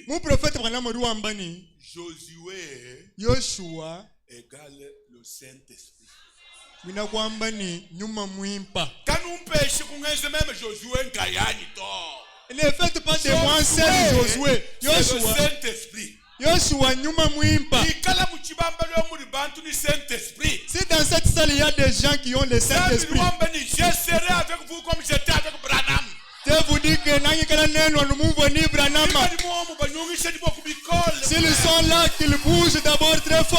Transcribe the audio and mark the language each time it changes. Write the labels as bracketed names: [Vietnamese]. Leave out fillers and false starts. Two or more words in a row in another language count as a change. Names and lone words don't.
[French] mon prophète Branham dit, Josué Yoshua égale le Saint-Esprit. Quand nous pêchons, même Josué ne faites pas de moi seul Josué. Yoshua, le Saint-Esprit. [Luba-Lulua] Yoshua nyuma muimpa. [French] Si dans cette salle il y a des gens qui ont le Saint-Esprit, je serai avec vous comme j'étais avec Branham. Dieu vous dit que s'ils sont là, qu'ils bougent d'abord très fort.